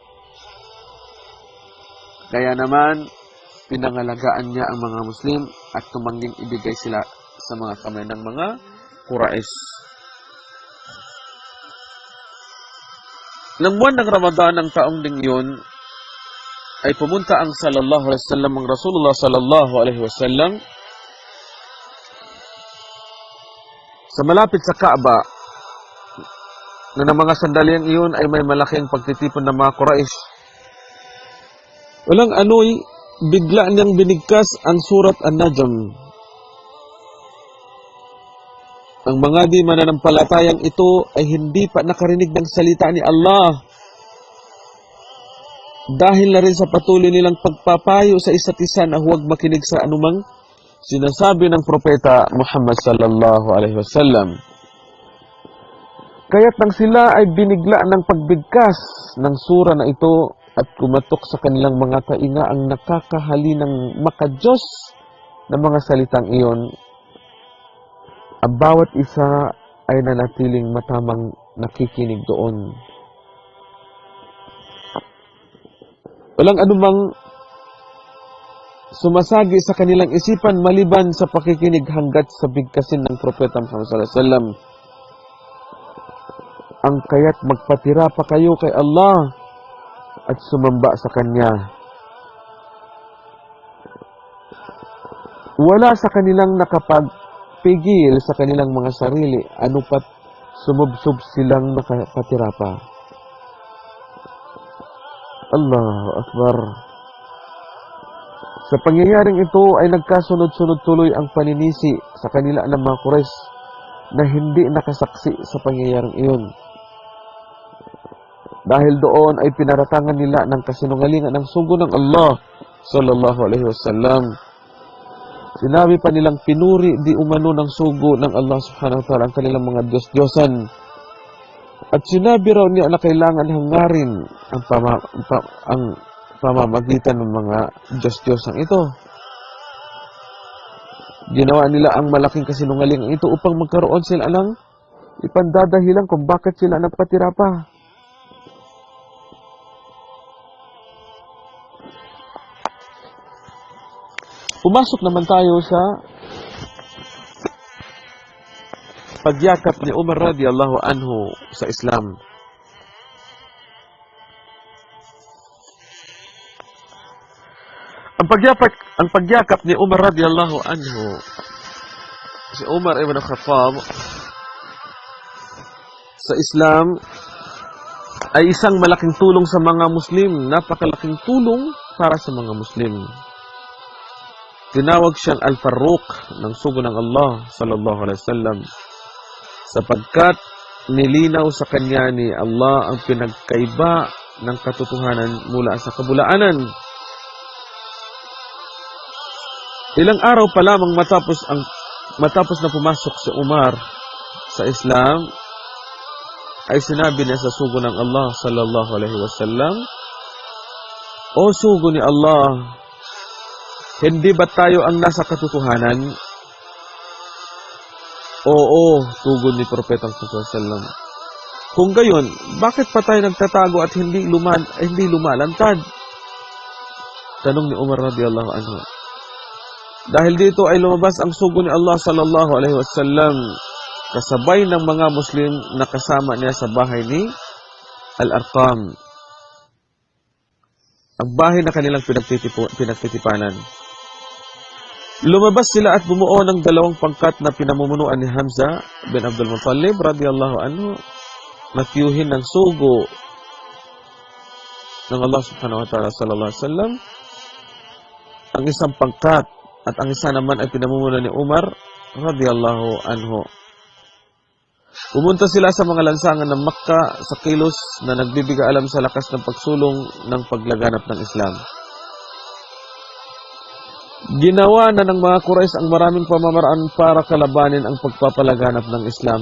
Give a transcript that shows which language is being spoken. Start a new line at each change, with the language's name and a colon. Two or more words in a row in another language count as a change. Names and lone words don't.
Filipino: Kaya naman, pinangalagaan niya ang mga Muslim at tumangging ibigay sila sa mga kamay ng mga Quraysh. Nang buwan ng Ramadan ng taong ding yun, ay pumunta ang Rasulullah
Arabic: صلى الله عليه وسلم
Filipino: sa malapit sa Kaaba, na ng mga sandaliang iyon ay may malaking pagtitipon ng mga Quraysh. Walang ano'y bigla niyang binigkas ang surat An-Najm. Ang mga di mananampalatayang ito ay hindi pa nakarinig ng salita ni Allah, dahil na rin sa patuloy nilang pagpapayo sa isa't isa na huwag makinig sa anumang sinasabi ng propeta Muhammad
Arabic: صلى الله عليه وسلم.
Filipino: Kaya't nang sila ay binigla ng pagbigkas ng sura na ito at kumatok sa kanilang mga tainga ang nakakahalinang makadiyos na mga salitang iyon, ang bawat isa ay nanatiling matamang nakikinig doon. Walang anumang sumasagi sa kanilang isipan maliban sa pakikinig hanggat sa bigkasin ng propeta Muhammad
Arabic: صلى الله عليه وسلم.
Filipino: Ang kaya't magpatira pa kayo kay Allah at sumamba sa Kanya. Wala sa kanilang nakapagpigil sa kanilang mga sarili, ano pat sumubsob silang nakapatira pa.
Arabic: الله أكبر.
Filipino: Sa pangyayaring ito ay nagkasunod-sunod tuloy ang paninisi sa kanila ng mga Quraysh na hindi nakasaksi sa pangyayaring iyon. Dahil doon ay pinaratangan nila ng kasinungalingan ng sugo ng Allah
Arabic: صلى الله عليه وسلم.
Filipino: Sinabi pa nilang pinuri di umano ng sugo ng Allah
Arabic: سبحانه وتعالى
Filipino: ang kanilang mga Diyos-Diyosan. At sinabi raw niya na kailangan hangarin ang pamamagitan ng mga Diyos-Diyosang ito. Ginawa nila ang malaking kasinungalingan ito upang magkaroon sila ng ipandadahilan kung bakit sila nagpatira pa. Pumasok naman tayo sa pagyakap ni Umar
Arabic: رضي الله عنه
Filipino: sa Islam. Ang pagyakap ni Umar
Arabic: رضي الله عنه,
Filipino: si Umar ibn Khattab sa Islam ay isang malaking tulong sa mga Muslim, napakalaking tulong para sa mga Muslim. Tinawag siyang Al-Farruq ng sugo ng Allah
Arabic: صلى الله عليه وسلم
Filipino: sapagkat nilinaw sa kanya ni Allah ang pinagkaiba ng katotohanan mula sa kabulaanan. Ilang araw pa lamang matapos na pumasok si Umar sa Islam, ay sinabi niya sa sugo ng Allah
Arabic: صلى الله عليه وسلم,
Filipino: "O sugo ni Allah, hindi ba tayo ang nasa katotohanan?" Oo, tugon ni Propeta Muhammad
Arabic: صلى الله عليه وسلم.
Filipino: Kung gayon, bakit pa tayo nagtatago at hindi lumalantad? Tanong ni Umar
Arabic: رضي الله عنه.
Filipino: Dahil dito ay lumabas ang sugo ni Allah
Arabic: صلى الله عليه وسلم
Filipino: kasabay ng mga Muslim na kasama niya sa bahay ni Al-Arqam, ang bahay na kanilang pinagtitipanan. Lumabas sila at bumuo ng dalawang pangkat na pinamumunuan ni Hamza bin Abdul Muttalib
Arabic: رضي الله عنه
Filipino: na tiyuhin ng sugo ng Allah
Arabic: سبحانه وتعالى صلى الله عليه وسلم.
Filipino: Ang isang pangkat at ang isa naman ay pinamumunuan ni Umar
Arabic: رضي الله عنه.
Filipino: Pumunta sila sa mga lansangan ng Makkah sa kilos na nagbibigay alam sa lakas ng pagsulong ng paglaganap ng Islam. Ginawa na ng mga Quraysh ang maraming pamamaraan para kalabanin ang pagpapalaganap ng Islam.